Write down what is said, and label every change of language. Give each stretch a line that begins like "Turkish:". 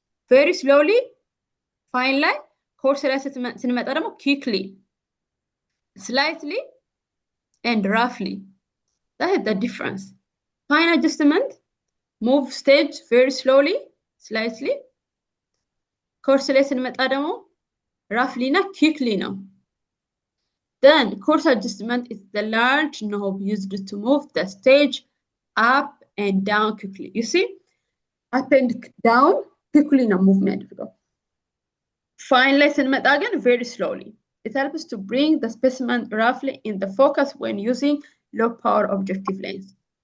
English: very slowly fine ላይ course
Amharic: ላይ ስንመጣ ደግሞ
English: quickly slightly and roughly. That is the difference. Fine adjustment move stage very slowly slightly.
Amharic: course ላይ ስንመጣ ደግሞ roughly እና quickly ነው.
English: Then course adjustment is the large knob used to move the stage up and down quickly. You see? Up and down quickly ነው move የሚያደርገው. Fine
Amharic: ላይ ስንመጣ ግን
English: very slowly. It helps to bring the specimen roughly in the focus when using low power objective lens.